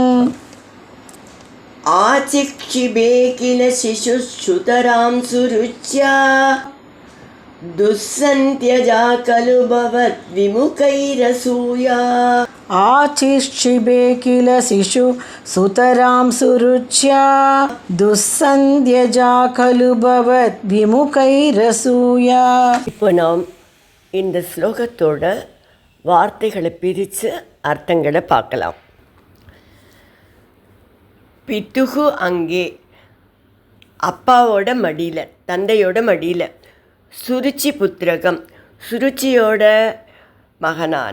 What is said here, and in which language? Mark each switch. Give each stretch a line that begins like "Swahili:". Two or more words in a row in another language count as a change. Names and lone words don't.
Sanskrit: आचिक्षिबे किल शिशुश्रुतरां सुरुच्या दुस्सन्त्यजा खलु भवद्विमुखैरसूया आचिक्षिबे किल शिशु सुतरां सुरुच्या दुस्सन्ध्यजा खलु भवद्विमुखैरसूया.
Tamil: இப்போ நாம் இந்த ஸ்லோகத்தோட வார்த்தைகளை பிரித்து அர்த்தங்களை பார்க்கலாம்.
Sanskrit: पितुः अङ्के,
Tamil: அப்பாவோட மடியில், தந்தையோட மடியில்.
Sanskrit: सुरुचि पुत्रकम्,
Tamil: சுருச்சியோட மகனான.